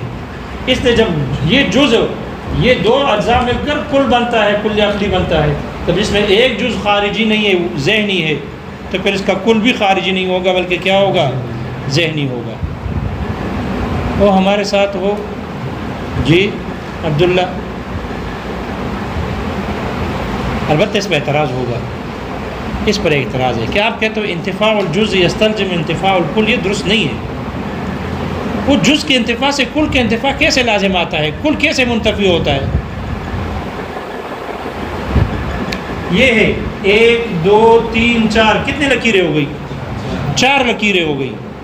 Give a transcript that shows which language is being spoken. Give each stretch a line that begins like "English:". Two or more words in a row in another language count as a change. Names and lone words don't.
Urdu: اس لیے جب یہ جز، یہ دو اجزاء مل کر کل بنتا ہے، کل عقلی بنتا ہے، تب اس میں ایک جز خارجی نہیں ہے، ذہنی ہے، تو پھر اس کا کل بھی خارجی نہیں ہوگا بلکہ کیا ہوگا؟ ذہنی ہوگا. وہ ہمارے ساتھ ہو جی عبداللہ، البتہ اس میں اعتراض ہوگا، اس پر اعتراض ہے کہ آپ کہتے ہو
Arabic: انتفاع الجز یستلزم انتفاع الکل،
Urdu: یہ درست نہیں ہے۔ وہ جز کے انتفاع سے کل کے انتفاع کیسے لازم آتا ہے؟ کل کیسے منتفی ہوتا ہے؟ یہ ہے 1 2 3 4، کتنے لکیریں ہو گئی؟ 4 لکیریں ہو گئی۔